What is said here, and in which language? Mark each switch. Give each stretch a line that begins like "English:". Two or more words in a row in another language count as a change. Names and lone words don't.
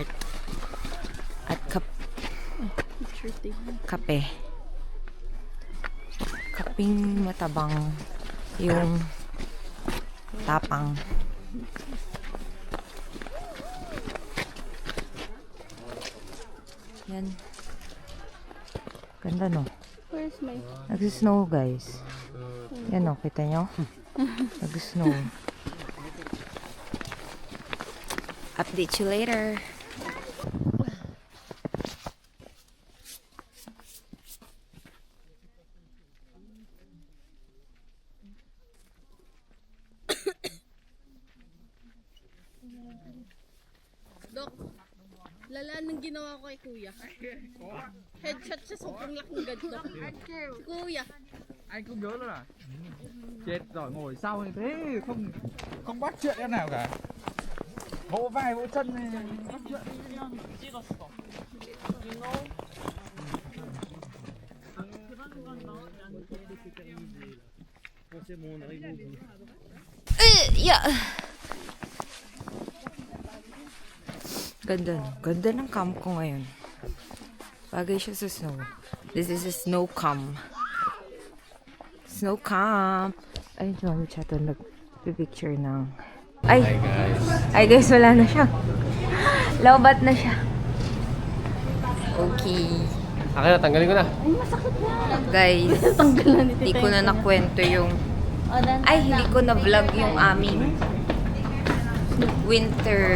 Filipino: At kape. Kaping matabang yung tapang. Yan. Ganda, no?
English: Where's my...
Filipino: Nag-snow, guys. Yan, no? Kita nyo?
English: Nag-snow. Update you later.
Filipino: Dok, lala nang ginawa ko kay kuya. Headshot siya, sobrang laking ganito. Si kuya.
Vietnamese: Anh không nhớ luôn à? Chết rồi, ngồi sau như thế không không bắt chuyện em nào cả. Vỗ vai vỗ chân này bắt chuyện.
Filipino: Yeah. Ganda, no? Ganda ng camp ko ngayon. Bagay siya sa snow.
English: This is a snow camp. Snow camp.
Filipino: Ay, si Mami Chato nag-picture ng... Ay!
English: Hi guys.
Filipino: Ay guys, wala na siya. Lowbat na siya. Okay. Akin na, tanggalin ko na. Guys, hindi ko na nakwento yung... Ay, hindi ko na vlog yung aming winter...